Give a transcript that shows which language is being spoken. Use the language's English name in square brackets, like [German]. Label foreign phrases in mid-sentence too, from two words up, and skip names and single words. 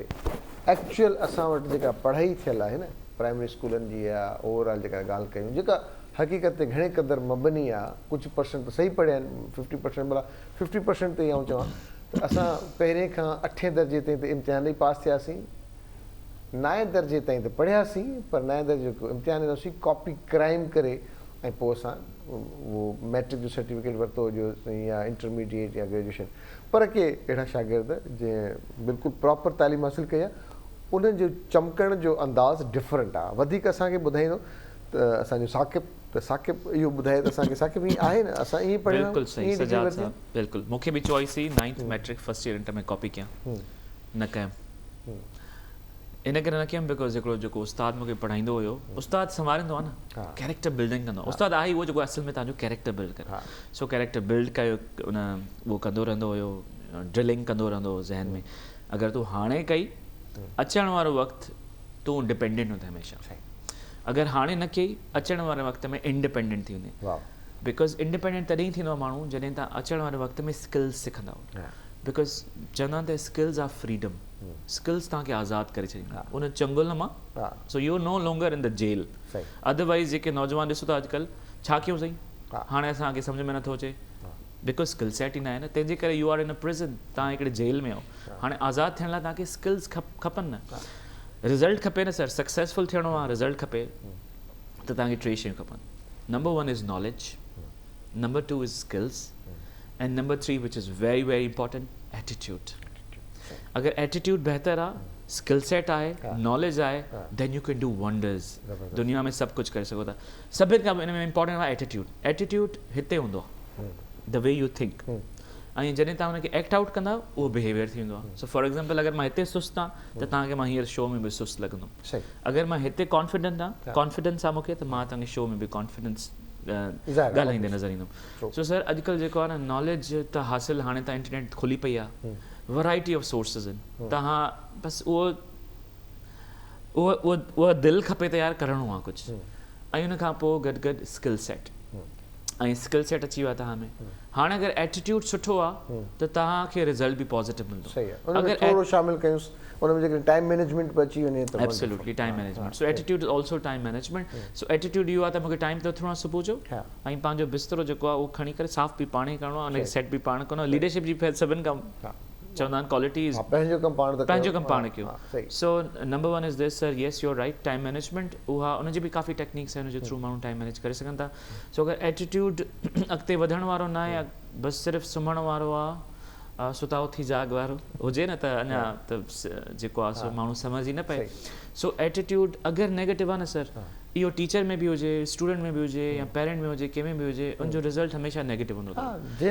[Sindhi] एक्चुअल असां वटि जेका पढ़ाई थियल आहे न, प्राइमरी स्कूलनि जी, या ओवरऑल जेका ॻाल्हि कयूं, जेका हक़ीक़त ते घणे क़दुरु मबनी आहे, कुझु परसेंट त सही पढ़िया आहिनि, 50% भला 50% ते आऊं चवां त असां पहिरें खां 8 दर्जे ताईं त इम्तिहान ई पास थियासीं, 9 दर्जे ताईं त पढ़ियासीं, पर 9 दर्जे जो इम्तिहान ॾिनोसीं [English] copy crime [Sindhi] करे, ऐं पोइ असां उहो मैट्रिक जो सर्टिफिकेट वरितो हुजे, या इंटरमीडिएट या ग्रेजुएशन. पर के अहिड़ा शागिर्द जंहिं बिल्कुलु प्रॉपर तालीम हासिलु कई आहे, उन्हनि जो चमकण जो अंदाज़ डिफरेंट आहे. वधीक असांखे ॿुधाईंदो त असांजो साक़िब, त साक़िब इहो ॿुधाए त असांखे साक़िब ईअं आहे न, असां ईअं पढ़ियो बिल्कुलु सही सजाद साहब, बिल्कुलु. मूंखे बि चॉइस हुई 9th [English] matric first year inter [Sindhi] में कॉपी कयां, न कयमि. इन करे न कयमि बिकॉज़ हिकिड़ो जेको उस्ताद मूंखे पढ़ाईंदो हुयो, उस्ताद संवारींदो आहे न, [English] character building [Sindhi] कंदो आहे. उस्ताद आहे उहो जेको असल में तव्हांजो [English] character build [Sindhi] करे. सो [English] character build [Sindhi] कयो, उन उहो कंदो रहंदो हुयो, ड्रिलिंग कंदो रहंदो हो ज़हन में. अगरि तूं हाणे कई, अचण वारो वक़्तु तूं डिपेंडेंट हूंदे हमेशह. अगरि हाणे न कई, अचण वारे वक़्त में इंडिपेंडेंट थी वेंदे. बिकॉज़ इंडिपेंडेंट तॾहिं थींदो आहे माण्हू जॾहिं तव्हां अचण वारे वक़्त में स्किल्स सिखंदा. बिकॉज़ चवंदा आहिनि त [English] skills are freedom. [Sindhi] स्किल्स तव्हांखे आज़ादु करे छॾींदा उन चंगुल मां. [English] so you no longer in the jail. [Sindhi] अदरवाइज़ जेके नौजवान ॾिसो था अॼुकल्ह, छा कयूं सही, हाणे असांखे सम्झ में नथो अचे बिकॉज़ [English] skill set [Sindhi] ई न आहे न. तंहिंजे करे [English] you are in a prison. [Sindhi] तव्हां हिकिड़े जेल में आहियो. हाणे आज़ादु थियण लाइ तव्हांखे स्किल्स खपनि न, रिज़ल्ट खपे न. सर सक्सेसफुल थियणो आहे, रिज़ल्ट खपे, त तव्हांखे 3 शयूं खपनि. [English] number 1 is knowledge, number 2 is skills, and number 3 which is very very important, attitude. [Sindhi] अगर एटीट्यूड बेहतर आहे, [English] skill set [Sindhi] आहे, नॉलेज आहे, [English] then you can do wonders. [Sindhi] दुनिया में सभु कुझु करे सघो था. सभिनि खां इन में इंपॉर्टेंट आहे एटीट्यूड. एटीट्यूड हिते हूंदो आहे, [English] the way you think. [Sindhi] ऐं जॾहिं तव्हां हुनखे एक्ट आउट कंदा उहो बिहेवियर थी वेंदो आहे. [English] so for example [Sindhi] अगरि मां हिते सुस्त आहियां त तव्हांखे मां हींअर शो में बि सुस्त लॻंदो. अगरि मां हिते कॉन्फिडेंट आहियां, कॉन्फिडेंस आहे मूंखे, त मां तव्हांखे शो में बि कॉन्फिडेंस ॻाल्हाईंदे नज़र ईंदुमि. सो सर अॼुकल्ह जेको आहे न, नॉलेज त हासिलु हाणे त इंटरनेट खुली पई आहे, [English] variety of sources [Sindhi] आहिनि. तव्हां बसि उहो दिलि खपे त यार करिणो आहे कुझु. ऐं उन खां पोइ गॾु गॾु [English] skill set. [Sindhi] ऐं [English] skill set [Sindhi] अची वियो आहे तव्हां में. हाणे अगरि एटीट्यूड सुठो आहे त तव्हांखे रिज़ल्ट बि पॉज़िटिव मिलंदो. अगरि थोरो शामिलु कयूंसि उन में जेकॾहिं [English] time management [Sindhi] बि अची वञे त [English] absolutely time management. so attitude is also time management. [Sindhi] सो एटीट्यूड इहो आहे त मूंखे टाइम ते उथिणो आहे सुबुह जो, ऐं पंहिंजो बिस्तरो जेको आहे उहो खणी करे साफ़ बि पाण ई करिणो आहे, उनखे सेट बि पाण करिणो आहे. लीडरशिप जी सभिनि खां चवंदा आहिनि क्वालिटीज़, पंहिंजो कमु पाण कयो. [English] so number 1 is this sir, yes you are right. time management [Sindhi] उहा उनजी बि काफ़ी टेक्निक्स आहिनि हुनजे थ्रू माण्हू [English] time manage [Sindhi] करे सघनि था. सो अगरि एटीट्यूड अॻिते वधण वारो न आहे, बसि सिर्फ़ु सुम्हण वारो आहे, सुता उथी जाग वारो हुजे न, त अञा त जेको आहे सो माण्हू सम्झ ई न पए. सो एटीट्यूड अगरि नेगेटिव आहे न सर, इहो टीचर में बि हुजे, स्टूडेंट में बि हुजे, या पेरेंट में हुजे, कंहिंमें बि हुजे, उनजो रिज़ल्ट हमेशह नेगेटिव हूंदो अथव.